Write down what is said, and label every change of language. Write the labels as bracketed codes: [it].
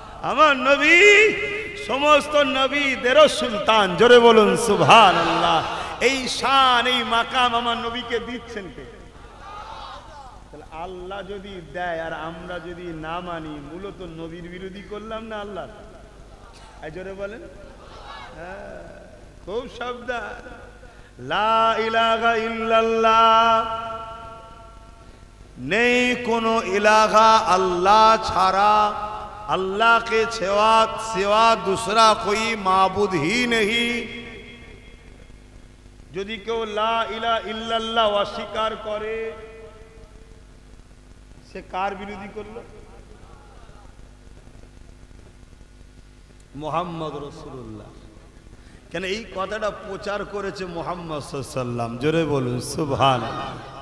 [bn] আমার নবী সমস্ত নবীদেরও সুলতান, জোরে বলুন সুবহানাল্লাহ। এই শান, এই মাকাম আমার নবীকে দিচ্ছেন কে? তাহলে আল্লাহ যদি দেয় আর আমরা যদি না মানি, মূলত নবীর বিরোধী করলাম না আল্লাহ? জোরে বলেন। খুব সাবধান। [ar] লা ইলাহা ইল্লাল্লাহ, [bn] নেই কোনো ইলাহা अल्लाह ছাড়া, [hi] अल्लाह के सिवा दूसरा कोई माबूद ही नहीं। [bn] যদি কেউ লা ইলাহা ইল্লাল্লাহ অস্বীকার করে সে কার বিরোধী করলো? মুহাম্মদ রাসূলুল্লাহ। কেন এই কথাটা প্রচার করেছে মুহাম্মদ সাল্লাল্লাহু আলাইহি ওয়াসাল্লাম, জোরে বলুন সুবহানাল্লাহ।